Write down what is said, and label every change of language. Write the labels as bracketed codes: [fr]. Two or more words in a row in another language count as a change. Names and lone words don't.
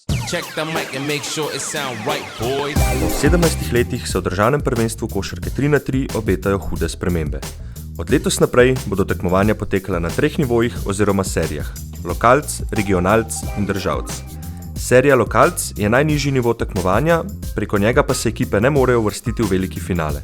[en] Check the mic and make sure it sound right, boys. [sl] V 17 letih se v državnem prvenstvu košarke 3x3 obetajo hude spremembe. Od letos naprej bodo tekmovanja potekala na 3 nivojih oziroma serijah: lokalc, regionalc in državc. Serija lokalc je najnižji nivo tekmovanja, preko njega pa se ekipe ne morejo uvrstiti v veliki finale.